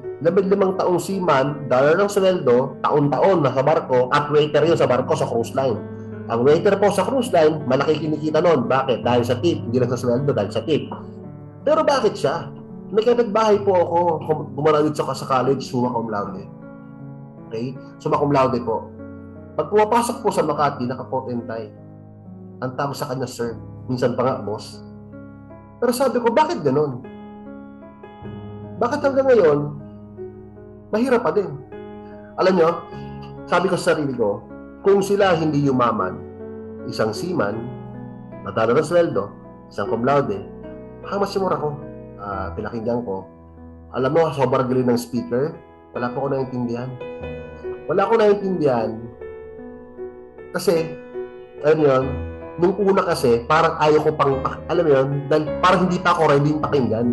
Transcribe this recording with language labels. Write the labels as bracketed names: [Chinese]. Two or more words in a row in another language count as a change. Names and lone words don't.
[Filipino] 15 taong seaman, dollar ng sweldo, taon-taon nasa barko, at waiter yun sa barko sa [English] cruise line. [Filipino] Ang waiter po sa [English] cruise line, [Filipino] malaki kinikita nun. Bakit? Dahil sa tip. Hindi lang sa sweldo, dahil sa tip. Pero bakit siya? May kapitbahay po ako, bumaradit sa college, [Latin] summa cum laude. [Filipino] Okay? [Latin] Summa cum laude [Filipino] po. Pag pumapasok po sa Makati, naka- [English] coat and tie. [Filipino] Ang tawag sa kanya, sir. Minsan pa nga, boss. Pero sabi ko, bakit ganun? Bakit hanggang ngayon, mahirap pa din? Alam nyo, sabi ko sa sarili ko, kung sila hindi yumaman, isang seaman, nadala ng sweldo, isang [Latin] cum laude, [Filipino] hamas yung mura ko. Pinakinggan ko. Alam mo, sobrang galing ng speaker, wala po ako naiintindihan. Wala ako naiintindihan kasi, alam yun, nung una kasi, parang ayaw ko pang, alam mo yun, dahil parang hindi pa ako ready pakinggan.